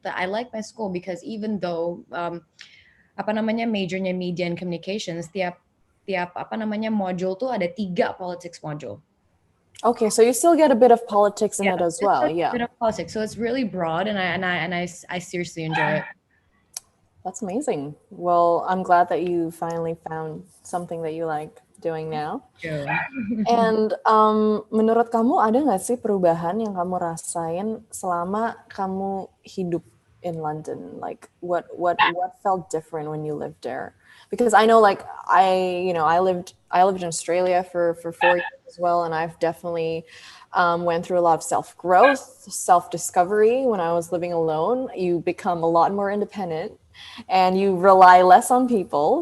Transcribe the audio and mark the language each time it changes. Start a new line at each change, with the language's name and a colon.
English: I like my school because even though
Indonesian: apa namanya majornya
English: media and communications,
Indonesian: tiap tiap apa namanya
English: module
Indonesian: tuh ada
English: 3 politics module. Okay, so you still get a bit of politics in Yeah, it as it's well. a Yeah. bit of politics, so it's really broad, and I seriously enjoy it. That's amazing. Well, I'm glad that you finally found something that you like doing now. Yeah.
Indonesian: And menurut kamu ada nggak sih perubahan yang kamu rasain selama kamu hidup in London?
English: Like what felt different when you lived there? Because I know like I lived in Australia for 4 years as well, and I've definitely went through a lot of self-growth, self-discovery. When I was living alone, you become a lot more independent and you rely less on people.